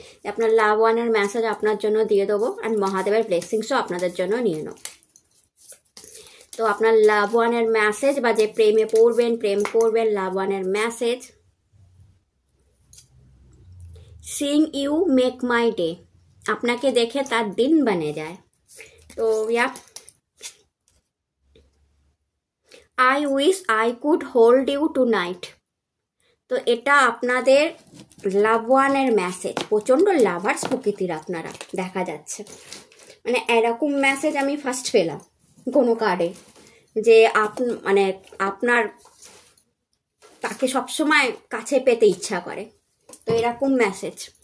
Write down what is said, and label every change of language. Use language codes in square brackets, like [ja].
[bn] আপনার লাভ ওয়ানের মেসেজ আপনার জন্য দিয়ে দেবো, অ্যান্ড মহাদেবের ব্লেসিংসও আপনাদের জন্য নিয়ে নেব। তো আপনার লাভ ওয়ানের মেসেজ, বা যে প্রেমে পড়বেন, প্রেম করবেন, লাভ ওয়ানের message, [en] seeing you make my day, [bn] আপনাকে দেখে তার দিন বনে যায়। [en] তো yeah, I wish I could hold you tonight। [bn] তো এটা আপনাদের লাভ ওয়ানের মেসেজ। প্রচণ্ড লাভার্স প্রকৃতির আপনারা, দেখা যাচ্ছে। মানে এরকম মেসেজ আমি ফার্স্ট পেলাম কোনো কার্ডে, যে মানে আপনার তাকে সবসময় কাছে পেতে ইচ্ছা করে। তো এরকম মেসেজ।